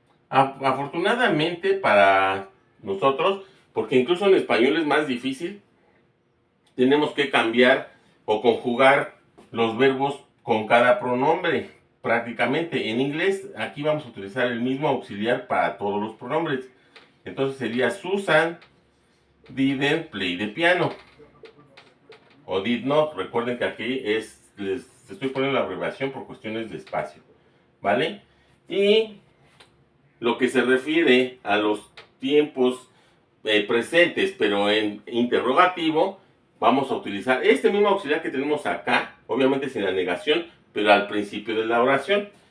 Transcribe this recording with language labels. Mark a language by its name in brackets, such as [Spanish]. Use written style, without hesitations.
[Spanish] Afortunadamente para nosotros, porque incluso en español es más difícil, tenemos que cambiar o conjugar los verbos con cada pronombre. Prácticamente en inglés aquí vamos a utilizar el mismo auxiliar para todos los pronombres. Entonces sería [English] Susan didn't play the piano o did not. [Spanish] Recuerden que aquí les estoy poniendo la abreviación por cuestiones de espacio, ¿vale? Y lo que se refiere a los tiempos presentes pero en interrogativo, vamos a utilizar este mismo auxiliar que tenemos acá, obviamente sin la negación, pero al principio de la oración.